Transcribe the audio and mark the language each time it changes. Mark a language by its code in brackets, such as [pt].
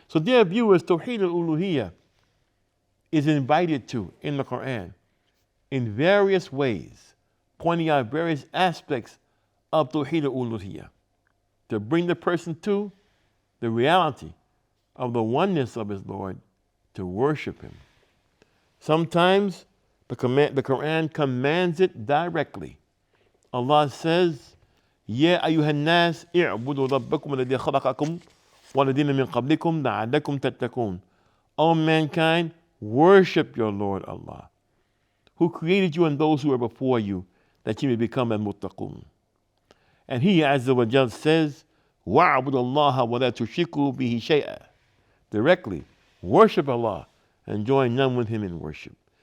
[en] So dear viewers, Tawheed al-Uluhiyah is invited to in the Quran in various ways, pointing out various aspects of Tawheed al-Uluhiyah to bring the person to the reality of the oneness of his Lord, to worship him. Sometimes the Quran commands it directly. Allah says, [ar] يا أيها الناس اعبدوا ربكم الذي خلقكم والذين من قبلكم لعلكم تتقون. [en] O mankind, worship your Lord Allah, who created you and those who are before you, that you may become al-muttaqun. And He Azza wa Jal says, [ar] وَاعْبُدُوا اللَّهَ وَلَا تُشْرِكُوا بِهِ شَيْئًا. [en] Directly, worship Allah and join none with Him in worship.